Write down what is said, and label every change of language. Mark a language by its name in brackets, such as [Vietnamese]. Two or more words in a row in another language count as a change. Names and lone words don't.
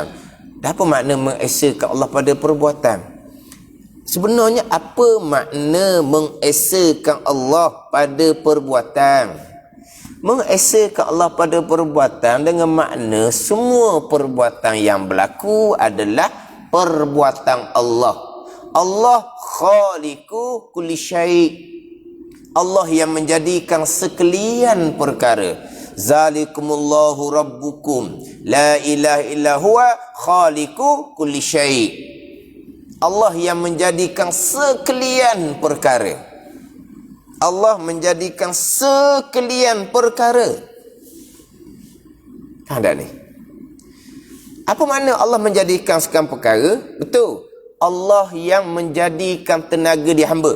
[Malay] Dan apa makna mengesakan Allah pada perbuatan? Sebenarnya apa makna mengesakan Allah pada perbuatan? Mengesakan Allah pada perbuatan dengan makna semua perbuatan yang berlaku adalah perbuatan Allah. [Arabic] الله خالق كل شيء'. [Malay] Allah yang menjadikan sekalian perkara. [Arabic] ذلكم الله ربكم لا إله إلا هو خالق كل شيء'. [Malay] Allah yang menjadikan sekalian perkara. Allah menjadikan sekalian perkara. Ada ni. Apa makna Allah menjadikan sekalian perkara? Betul. Allah yang menjadikan tenaga di hamba.